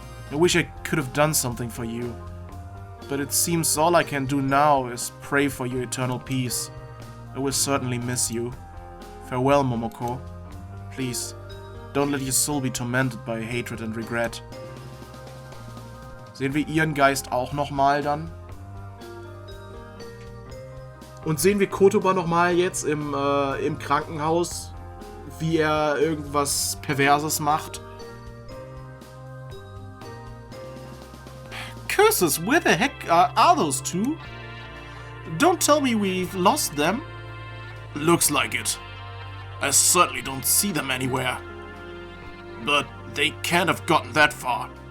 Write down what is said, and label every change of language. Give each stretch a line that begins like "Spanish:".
English: I wish I could have done something for you. But it seems all I can do now is pray for your eternal peace. I will certainly miss you. Farewell, Momoko. Please, don't let your soul be tormented by hatred and regret.
German: Sehen wir ihren Geist auch nochmal dann? Und sehen wir Kotoba nochmal jetzt im Krankenhaus, wie er irgendwas Perverses macht?
English: Curses, where the heck are those two? Don't tell me we've lost them. Looks like it. I certainly don't see them anywhere. But they can't have gotten that far.